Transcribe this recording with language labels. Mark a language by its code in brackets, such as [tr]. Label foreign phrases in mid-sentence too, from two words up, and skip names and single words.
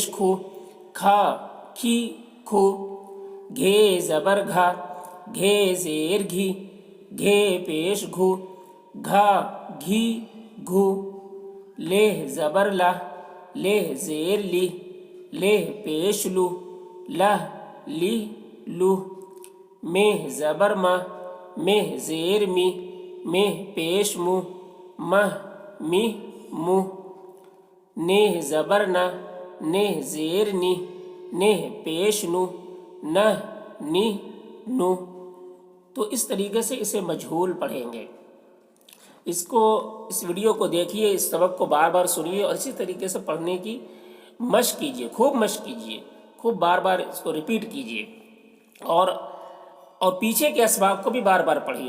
[ur] کھو، کھا کھی کھو، گھے زبر گھا، گھے زیر گھی، گھے پیش گھو، گھا گھی گھو، لہ زبر لہ، لہ زیر لی، لہ پیش لو، لہ لی لو، مہ زبر مہ، مہ زیر می، مہ پیش مو، مہ می مو، نہ زبر نہ، نہ زیر نی، نہ پیش نو، نہ نی نو، تو اس طریقے سے اسے مجہول پڑھیں گے۔ اس ویڈیو کو دیکھیے، اس سبق کو بار بار سنیے اور اسی طریقے سے پڑھنے کی مشق کیجیے، خوب مشق کیجیے، خوب بار بار اس کو ریپیٹ کیجیے، اور پیچھے کے اسباق کو بھی بار بار پڑھیے۔